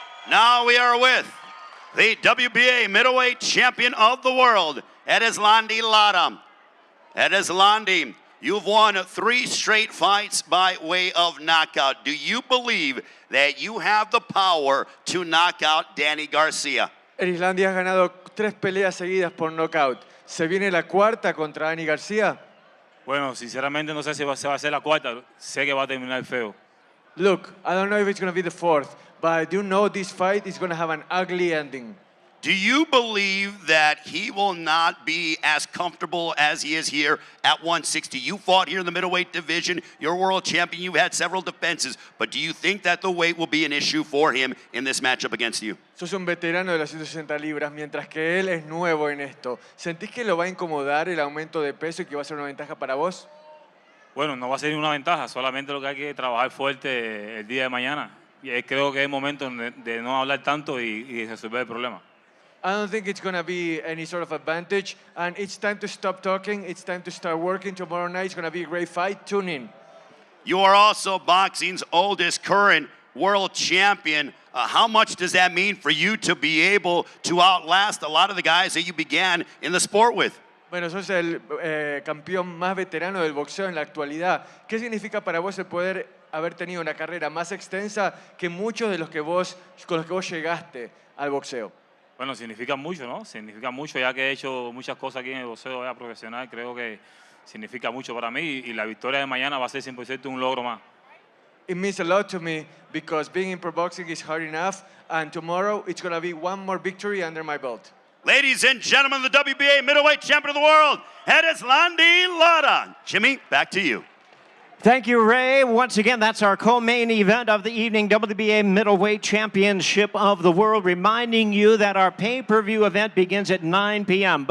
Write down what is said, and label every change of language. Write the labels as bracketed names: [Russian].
[English] Now we are with the WBA middleweight champion of the world, Erislandi Lara. Erislandi, you've won 3 straight fights by way of knockout. Do you believe that you have the power to knock out Danny Garcia? [Spanish] Erislandi ha ganado 3 peleas seguidas por knockout. ¿Se viene la 4ª contra Danny Garcia? Bueno, sinceramente no sé si se va a hacer la 4ª. Sé que va a terminar feo. [English] Look, I don't know if it's going to be the 4th, but I do know this fight is going to have an ugly ending. Do you believe that he will not be as comfortable as he is here at 160? You fought here in the middleweight division. You're world champion. You've had several defenses. But do you think that the weight will be an issue for him in this matchup against you? [Spanish] Sos un veterano de las 160 libras, mientras que él es nuevo en esto. ¿Sentís que lo va a incomodar el aumento de peso y que va a ser una ventaja para vos? Bueno, no va a ser una ventaja. Solamente lo que hay que trabajar fuerte el día de mañana. Y creo que es el momento de no hablar tanto y resolver el problema. [English] I don't think it's going to be any sort of advantage. And it's time to stop talking. It's time to start working. Tomorrow night it's going to be a great fight. Tune in. You are also boxing's oldest current world champion. How much does that mean for you to be able to outlast a lot of the guys that you began in the sport with? [Spanish] Bueno, sos el campeón más veterano del boxeo en la actualidad. ¿Qué significa para vos el poder haber tenido una carrera más extensa que muchos de los que con los que vos llegaste al boxeo? Bueno, significa mucho, ¿no? Significa mucho, ya que he hecho muchas cosas aquí en el boxeo ya profesional. Creo que significa mucho para mí y la victoria de mañana va a ser 100% un logro más. [English] It means a lot to me because being in pro boxing is hard enough, and tomorrow it's going to be one more victory under my belt. Ladies and gentlemen, the WBA middleweight champion of the world, Landy Lara. Jimmy, back to you. Thank you, Ray. Once again, that's our co-main event of the evening, WBA Middleweight Championship of the World, reminding you that our pay-per-view event begins at 9 p.m.